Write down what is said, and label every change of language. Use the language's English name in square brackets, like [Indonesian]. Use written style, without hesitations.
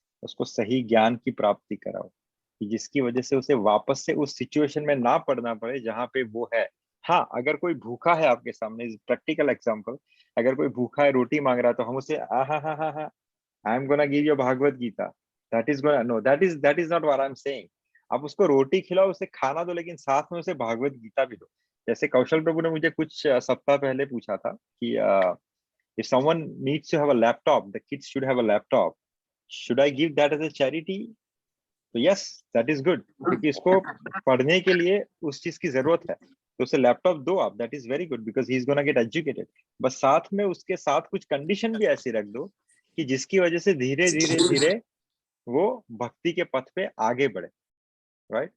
[Hindi] उसको सही ज्ञान की प्राप्ति कराओ, कि जिसकी वजह से उसे वापस से उस सिचुएशन में ना पड़ना पड़े जहां पे वो है। हाँ, अगर कोई भूखा है आपके सामने, प्रैक्टिकल एग्जांपल, अगर कोई भूखा है, रोटी मांग रहा है, तो हम उसे [English] I am gonna give you [Hindi] Bhagavad Gita, [English] That is gonna, no, that is not what I am saying. [Hindi] आप उसको रोटी खिलाओ, उसे खाना दो, लेकिन साथ में उसे भागवत गीता भी दो। जैसे कौशल प्रभु ने मुझे कुछ सप्ताह पहले पूछा था कि [English] if someone needs to have a laptop, the kids should have a laptop, should I give that as a charity? [Hindi] तो [English] yes that is good, [Hindi] क्योंकि इसको पढ़ने के लिए उस चीज की जरूरत है, तो उसे लैपटॉप दो आप, [English] That is very good because he is gonna get educated. [Hindi] बस साथ में उसके साथ कुछ कंडीशन भी ऐसी रख दो कि जिसकी वजह से धीरे धीरे धीरे वो भक्ति के पथ पे आगे बढ़े, राइट?